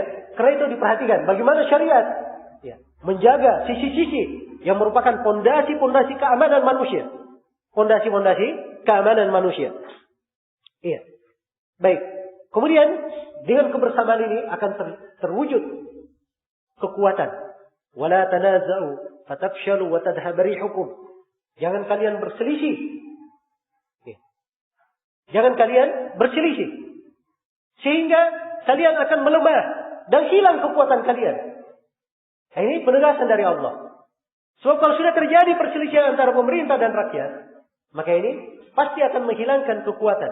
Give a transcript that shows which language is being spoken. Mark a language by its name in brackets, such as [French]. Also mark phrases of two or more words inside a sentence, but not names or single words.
[Indonesian] Karena itu diperhatikan. Bagaimana syariat menjaga sisi-sisi yang merupakan pondasi-pondasi keamanan manusia. Pondasi-pondasi keamanan manusia. Baik. Kemudian dengan kebersamaan ini akan terwujud kekuatan. [Arabic] ولا تنازعوا فتفشلوا وتذهب ريحكم. [Indonesian] Jangan kalian berselisih. Jangan kalian berselisih. Sehingga kalian akan melemah dan hilang kekuatan kalian. Nah, ini penegasan dari Allah. Sebab kalau sudah terjadi perselisihan antara pemerintah dan rakyat, maka ini pasti akan menghilangkan kekuatan.